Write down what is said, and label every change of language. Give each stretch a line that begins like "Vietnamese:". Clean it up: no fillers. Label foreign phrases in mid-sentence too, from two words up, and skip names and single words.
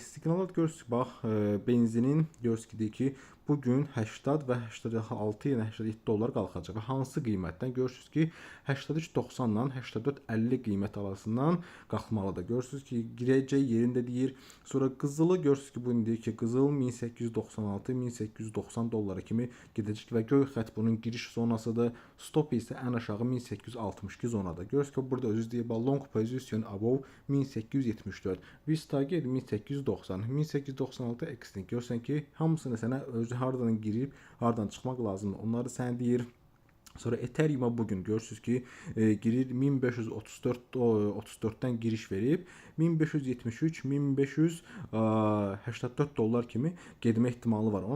Azerbaijani: Siqnallar görürsünüz, bax benzinin görürsünüz ki, bugün 80 və 86, yəni 87 dollar qalxacaq və hansı qiymətdən görürsünüz ki, 83.90-dan 84.50 qiymət arasından qalxmalıdır. Görürsünüz ki, girəcək yerində deyir. Sonra qızılı görürsünüz ki, bu deyir ki, qızıl 1896-1890 dollara kimi gedəcək və göy xətt bunun giriş zonasıdır. Stop isə ən aşağı 1862 zonadır. Görürsünüz ki, burada özü deyir,
English: long position above 1874.
Azerbaijani: Biz target 1890, 1896 extinct. Görürsən ki, hamısını sənə özü hardan girib, hardan çıxmaq lazımdır. Onları sən deyir. Sonra Ethereum bugün görürsünüz ki, girir 1534-dən giriş verib 1573-1584 dollar kimi getmə ehtimalı var.